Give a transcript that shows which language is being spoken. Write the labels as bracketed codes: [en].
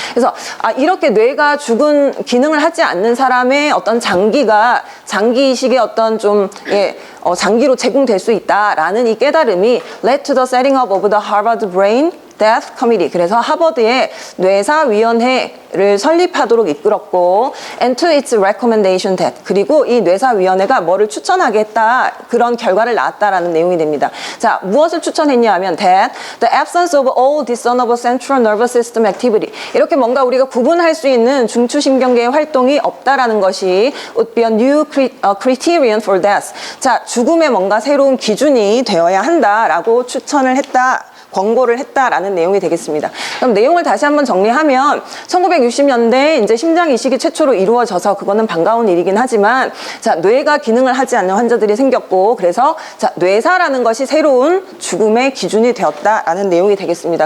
[ko] 그래서 이렇게 뇌가 죽은 기능을 하지 않는 사람의 어떤 장기 이식의 어떤 좀 장기로 제공될 수 있다라는 이 깨달음이 [en] led to the setting up of the Harvard Brain Death Committee. [ko] 그래서 하버드의 뇌사위원회를 설립하도록 이끌었고 [en] and to its recommendation that. [ko] 그리고 이 뇌사위원회가 뭐를 추천하게 했다. 그런 결과를 낳았다라는 내용이 됩니다. 자, 무엇을 추천했냐 하면 [en] that the absence of all discernible central nervous system activity. [ko] 이렇게 뭔가 우리가 구분할 수 있는 중추신경계의 활동이 없다라는 것이 [en] would be a new criterion for death. [ko] 자, 죽음의 뭔가 새로운 기준이 되어야 한다라고 추천을 했다. 권고를 했다라는 내용이 되겠습니다. 그럼 내용을 다시 한번 정리하면 1960년대 이제 심장 이식이 최초로 이루어져서 그거는 반가운 일이긴 하지만 자, 뇌가 기능을 하지 않는 환자들이 생겼고 그래서 자, 뇌사라는 것이 새로운 죽음의 기준이 되었다라는 내용이 되겠습니다.